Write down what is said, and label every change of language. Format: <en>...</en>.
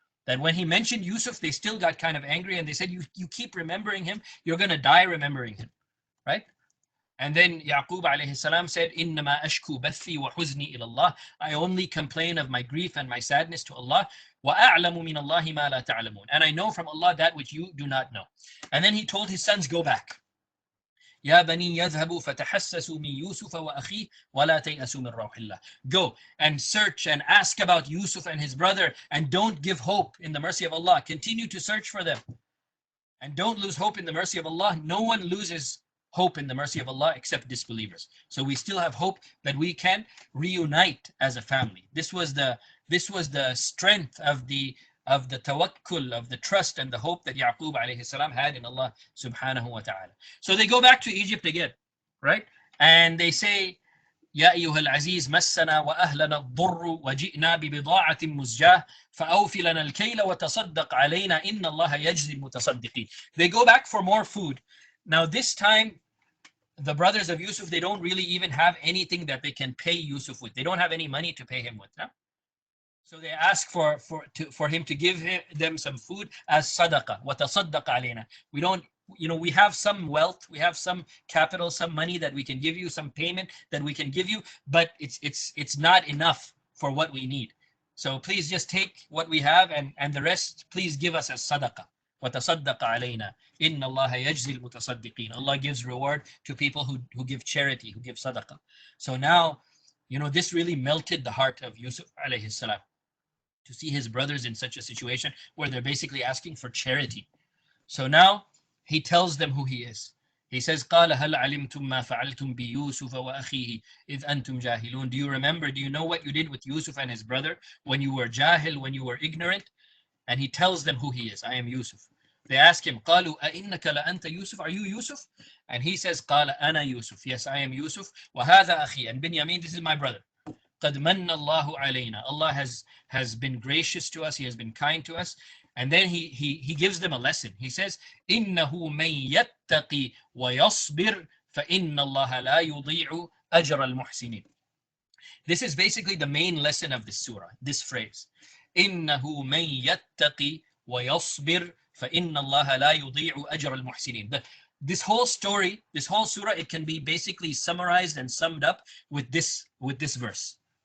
<en>That when he mentioned Yusuf, they still got kind of angry and they said, you keep remembering him, you're going to die remembering him, right? And then Yaqub alayhi salam said,</en> <ar>إِنَّمَا أَشْكُو بَثِّي وَحُزْنِي إِلَى اللَّهِ.</ar> <en>I only complain of my grief and my sadness to Allah.</en> <ar>وَأَعْلَمُ مِنَ اللَّهِ مَا لَا تَعْلَمُونَ.</ar> <en>And I know from Allah that which you do not know. And then he told his sons, go back.</en> <ar>يا بني يذهبوا فتحسسوا من يوسف وأخيه ولا تيأسوا من روح الله.</ar> <en>Go and search and ask about Yusuf and his brother, and don't give hope in the mercy of Allah. Continue to search for them and don't lose hope in the mercy of Allah. No one loses hope in the mercy of Allah except disbelievers. So we still have hope that we can reunite as a family. This was the strength of the tawakkul, of the trust and the hope that Yaqub alayhi salam had in Allah subhanahu wa ta'ala. So they go back to Egypt again, right? And they say,</en> <ar>يا أيها العزيز مسنا وأهلنا الضر وجئنا ببضاعة مزجاة فأوف لنا الكيل وتصدق علينا إن الله يجزي المتصدقين.</ar> <en>They go back for more food. Now this time, the brothers of Yusuf, they don't really even have anything that they can pay Yusuf with. They don't have any money to pay him with. No? So they ask for him to give them some food as sadaqah.</en> <ar>وَتَصَدَّقَ عَلَيْنَا.</ar> <en>We don't, we have some wealth, we have some capital, some money that we can give you, some payment that we can give you, but it's not enough for what we need. So please just take what we have, and the rest, please give us as sadaqah.</en> <ar>وَتَصَدَّقَ عَلَيْنَا إِنَّ اللَّهَ يَجْزِي الْمُتَصَدِّقِينَ.</ar> <en>Allah gives reward to people who give charity, who give sadaqah. So now, this really melted the heart of Yusuf alayhi salam, to see his brothers in such a situation where they're basically asking for charity. So now he tells them who he is. He says,</en> <ar>قَالَ هَلْ عَلِمْتُمْ مَا فَعَلْتُمْ بِيُوسُفَ وَأَخِيهِ إِذْ أَنْتُمْ جَاهِلُونَ.</ar> <en>Do you remember, do you know what you did with Yusuf and his brother when you were jahil, when you were ignorant? And he tells them who he is. I am Yusuf. They ask him,</en> <ar>قَالُوا أَإِنَّكَ لَأَنْتَ يُوسُف.</ar> <en>Are you Yusuf? And he says,</en> <ar>قَالَ أَنَا يُوسُف.</ar> <en>Yes, I am Yusuf.</en> <ar>وَهَذَا أَخِي.</ar> <en>And Binyamin, this is my brother.</en> <ar>قَدْ مَنَّ اللَّهُ عَلَيْنَا.</ar> <en>Allah has been gracious to us. He has been kind to us. And then he gives them a lesson. He says,</en> <ar>إِنَّهُ مَنْ يَتَّقِي وَيَصْبِرْ فَإِنَّ اللَّهَ لَا يُضِيعُ أَجْرَ الْمُحْسِنِينَ.</ar> <en>This is basically the main lesson of this surah, this phrase.</en> <ar>إِنَّهُ مَنْ يَتَّقِي وَيَصْبِرْ فَإِنَّ اللَّهَ لَا يُضِيعُ أَجْرَ الْمُحْسِنِينَ.</ar> <en>This whole story, this whole surah, it can be basically summarized and summed up with this verse.</en>